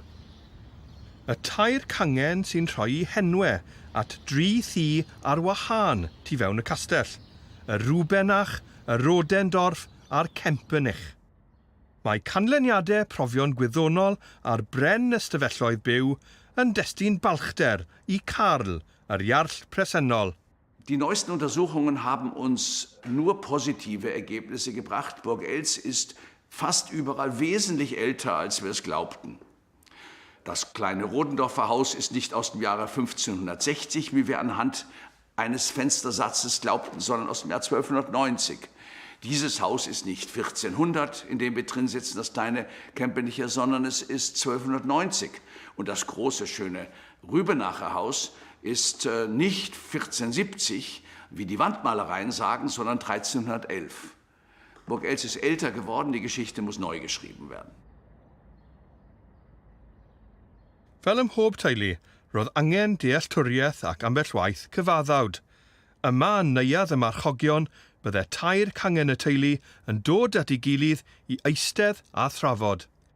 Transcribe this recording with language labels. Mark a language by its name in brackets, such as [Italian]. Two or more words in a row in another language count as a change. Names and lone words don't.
[Welsh] Y 2 cangen sy'n rhoi henwau at 3 thŷ ar wahân tu fewn y castell, y Rwbenach, y Rodendorf a'r Kempenich. Mae canlyniadau profion gwyddonol ar bren ystafelloedd byw yn destun balchder i Karl, yr Jarl presennol. [German] Die neuesten Untersuchungen haben uns nur positive Ergebnisse gebracht. Burg Eltz ist fast überall wesentlich älter, als wir es glaubten. Das kleine Rodendorfer Haus ist nicht aus dem Jahre 1560, wie wir anhand eines Fenstersatzes glaubten, sondern aus dem Jahr 1290. Dieses Haus ist nicht 1400, in dem wir drin sitzen, das kleine Kempenicher, sondern es ist 1290. Und das große, schöne Rübenacher Haus ist nicht 1470, wie die Wandmalereien sagen, sondern 1311. Burg Eltz ist älter geworden, die Geschichte muss neu geschrieben werden. [Welsh] Fel ym mhob teulu, roedd angen dealltwriaeth ac ambell waith cyfaddawd. Yma yn neuadd y marchogion, byddai 2 cangen y teulu yn dod at ei gilydd i eistedd a thrafod.